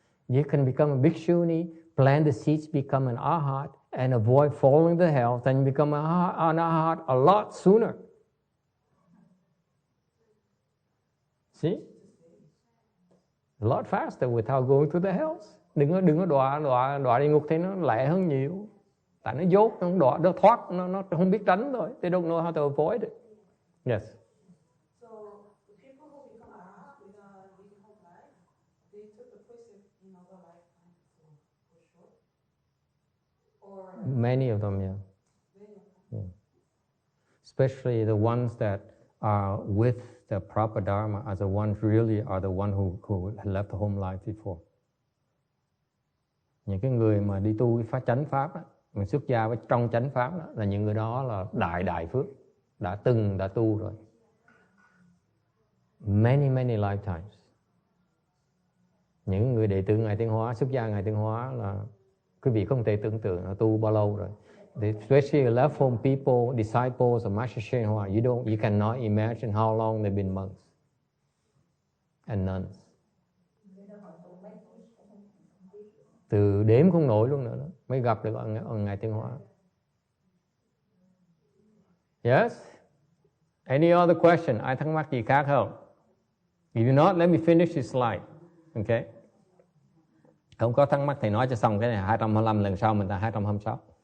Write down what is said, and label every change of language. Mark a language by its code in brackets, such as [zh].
[en] You can become a bhikshuni, plant the seeds, become an arhat, and avoid falling to hell, then you become an arhat a lot sooner. See? A lot faster without going to the hells. [vi] Đừng có đọa địa ngục thì nó lẹ hơn nhiều. Tại nó dốt, nó không đọa, nó thoát, nó không biết tránh thôi. [en] They don't know how to avoid it. Yes. So the people who become arhat without living whole life, they took the precept in other lifetime for sure. Or Many of them, yeah. Yeah. Especially the ones that are with the proper dharma are the ones who left the home life before. [vi] Những cái người mà đi tu cái chánh pháp đó, mình xuất gia với trong chánh pháp đó, là những người đó là đại phước, đã tu rồi. [en] Many lifetimes. [vi] Những người đệ tử Ngài Tiên Hóa, xuất gia Ngài Tiên Hóa là quý vị không thể tưởng tượng là tu bao lâu rồi. [en] Especially left home people, disciples of Master Shen Hoa, you cannot imagine how long they've been monks and nuns. [vi] Từ đếm không nổi luôn nữa đó, mới gặp được Ngài Tiên Hóa. [en] Yes? Any other question? [vi] Ai thắc mắc gì khác không? [en] If you not, let me finish this slide. Okay? [vi] Không có thắc mắc thì nói cho xong cái này 225, lần sau mình là 226.